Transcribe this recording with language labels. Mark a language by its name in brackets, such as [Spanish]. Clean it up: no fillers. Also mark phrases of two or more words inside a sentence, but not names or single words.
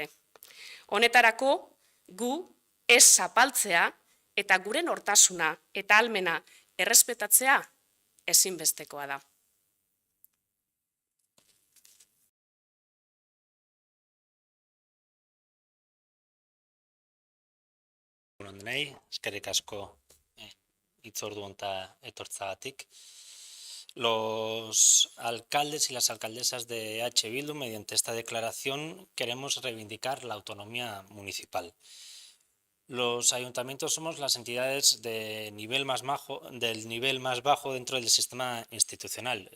[Basque] Honetarako gu ez zapaltzea eta gure nortasuna eta ahalmena errespetatzea ezinbestekoa da. Denei, eskerrik asko hitzordu honta etortzagatik. [Spanish] Los alcaldes y las alcaldesas de EH Bildu, mediante esta declaración, queremos reivindicar la autonomía municipal. Los ayuntamientos somos las entidades del nivel más bajo dentro del sistema institucional.